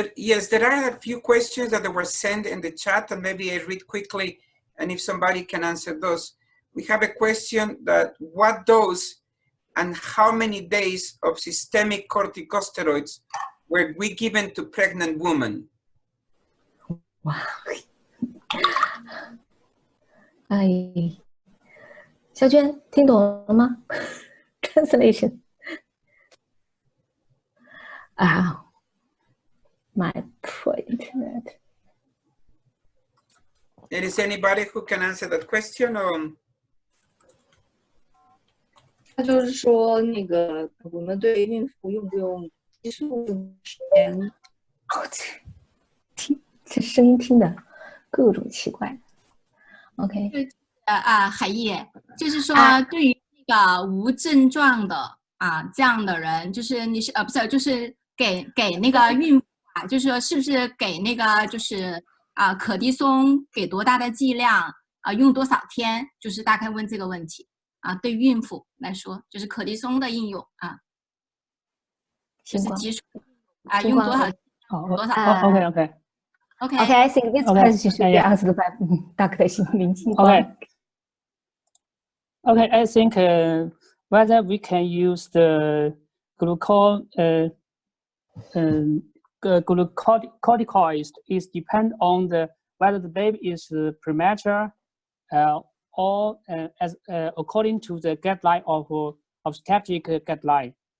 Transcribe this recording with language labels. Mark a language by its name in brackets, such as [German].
[English] Yes, there are a few questions that were sent in the chat, and maybe I read quickly, and if somebody can answer those. We have a question that what dose and how many days of systemic corticosteroids were we given to pregnant women? Wow. [Chinese] 哎，小娟听懂了吗 ？Translation. [English] My point. Is anybody who can answer that question? Or [Chinese] 他就是说，那个我们对孕妇用不用激素时间？这声音听的各种奇怪。OK，海叶，就是说对于那个无症状的这样的人，就是你是不是就是给那个孕妇就是说是不是给那个就是可的松给多大的剂量用多少天？就是大概问这个问题对孕妇来说，就是可的松的应用就是激素用多少多少 [English] ？Okay, I think this question should be answered by Dr. Lin Qingguang. Okay, I think whether we can use the glucocorticoids is depend on whether the baby is premature or as according to the guideline of obstetric guideline.